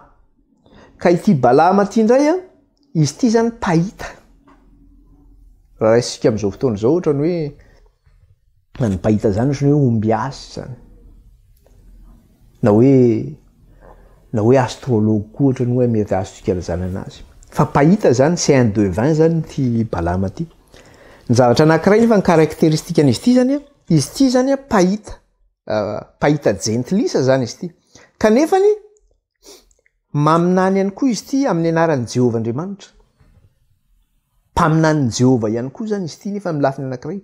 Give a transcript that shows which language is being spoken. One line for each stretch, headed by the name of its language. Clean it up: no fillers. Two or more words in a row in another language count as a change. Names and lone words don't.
Malagasy: Ka ity Balama ty indray izy ty zany pahita. Raha raisika amin'izao fotoana zao ohatra ny hoe ny pahita zany ohatra ny hoe omby asy zany. Na hoe astrologue koa ohatra ny hoe mety azontsika lazana anazy. Fa pahita zany
French: c'est un devin
Malagasy: zany ty Balama ty. Ny zavatra anankiray nefa ny caractéristiquen'izy ty zany izy ty zany pahita. Pahita gentilisa zany izy ty. Kanefany maminany ihany koa izy ty amin'ny anaran'i Jehovah Andriamanitra. Mpaminany Jehovah ihany koa zany izy ty nefa amin'ny lafiny anankiray.